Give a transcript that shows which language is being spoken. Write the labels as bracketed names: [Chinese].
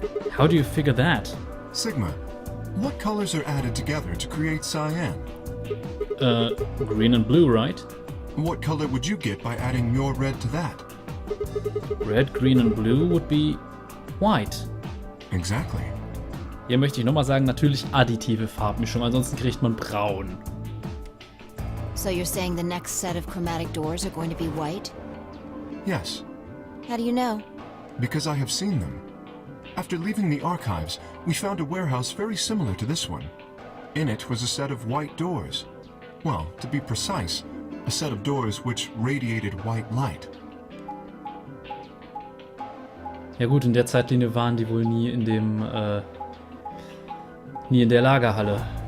[English] How do you figure that? Sigma, what colors are added together to create cyan? Green and blue, right? What color would you get by adding your red to that? Red, green and blue would be white. Exactly. [German] Hier möchte ich nochmal sagen, natürlich additive Farbmischung, ansonsten kriegt man braun. [English] So you're saying the next set of chromatic doors are going to be white? Yes, How do you know? because I have seen them. After leaving the archives, we found a warehouse very similar to this one. In it was a set of white doors. Well, to be precise, a set of doors which radiated white light. [German] Ja gut, in der Zeitlinie waren die wohl nie in dem, nie in der Lagerhalle.